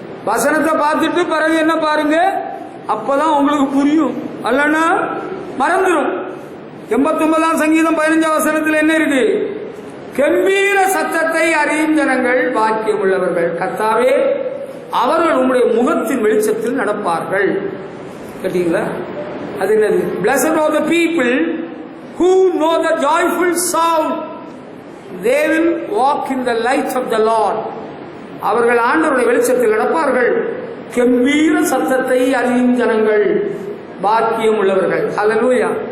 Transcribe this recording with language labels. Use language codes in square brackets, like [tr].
[ta] வசனத்தை பார்த்துட்டு பிறகு என்ன பாருங்க, அப்பதான் உங்களுக்கு புரியும். அல்லனா மறந்துடும். 89ஆம் சங்கீதம் 15ஆம் வசனத்தில் என்ன இருக்கு? கம்பீர சத்தத்தை அறியும் ஜனங்கள் பாக்கியம் உள்ளவர்கள். கர்த்தாவே, அவர்கள் உங்களுடைய முகத்தின் வெளிச்சத்தில் நடப்பார்கள். கேட்டீங்களா? அது என்னது? [en] Blessed are the people who know the joyful sound, they will walk in the light of the Lord. [ta] அவர்கள் ஆண்டவருடைய வெளிச்சத்தில் நடப்பார்கள். கம்பீர சத்தத்தை அறியும் ஜனங்கள் பாக்கியம் உள்ளவர்கள். அல்லேலூயா.